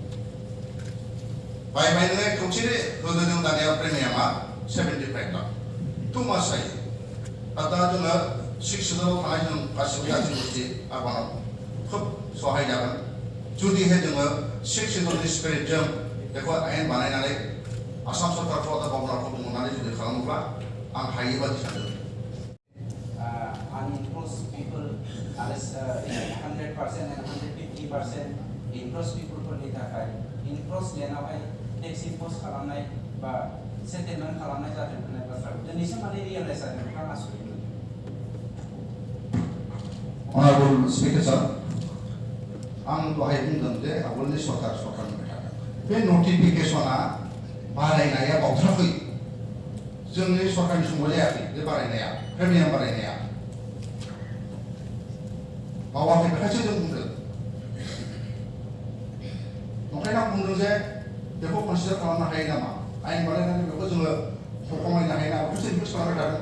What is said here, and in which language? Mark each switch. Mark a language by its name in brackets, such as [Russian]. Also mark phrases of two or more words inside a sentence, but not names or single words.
[Bodo] बायबाय नोङो खौसेनि होनो जों दानिया प्रिमियामा 75 लाख [English] too much [Bodo] जायो दा जोङो 6 शिड्यूलाव थानाय जों गासिबो जाथि गोष्ठी आर्बानाव खोब सहाय जागोन जुदिहाय जोङो 6 शिड्यूलनि स्पिरिटजों बेखौ आयेन बानायनानै आसाम सरकारखौ दा बावनाखौ बुंनानै जुदि खालामोब्ला आं हायो बादि सानो [English] unenclosed people as 100% and 150% enclosed people [Bodo] फोरनि थाखाय [English] enclosed landआवहाय tax impose [Bodo] खालामनाय बा settlement खालामनाय जादों होननाय बाथ्राखौ दिनैसिम माने रियलाइज जादों नोंथाङा आसरित [English] Honorable Speaker sir, [Bodo] आं दहाय बुंदों जे आवलनि सरकारनि थाखाय बे नटिफिकेशना बारायनाया बावथाराखै जोंनि सरकारनि समाव जायाखै बे बारायनाया प्रिमियाम बारायनाया बावाखै बेखायसो जों बुंदों ओंखायनो आं बुंदों जे बेखौ कनसिडार खालामनो हायो नामा आयेन बानायनानै बेखौ जोङो खमायनो हायो नामा बेखौसो इनभेस्ट खालामबाय थादों